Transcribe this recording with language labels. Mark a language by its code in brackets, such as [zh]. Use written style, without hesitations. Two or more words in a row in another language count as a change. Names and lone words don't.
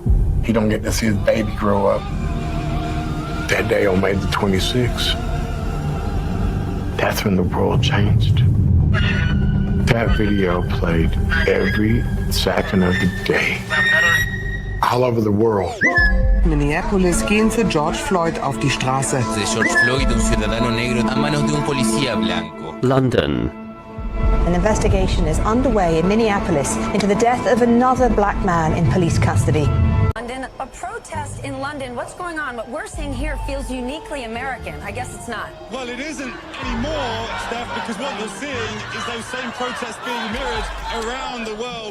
[en] He don't get to see his baby grow up. That day on May the 26th, that's when the world changed. That video played every second of the day, all over the world. [de] Minneapolis gehen für George Floyd auf die Straße. George Floyd, [es] un ciudadano negro a manos de un policía blanco. [en] London. An investigation is underway in Minneapolis into the death of another black man in police custody. London, a protest in London. What's going on? What we're seeing here feels uniquely American. I guess it's not. Well, it isn't anymore, Steph, because what you're seeing is those same protests being mirrored around the world.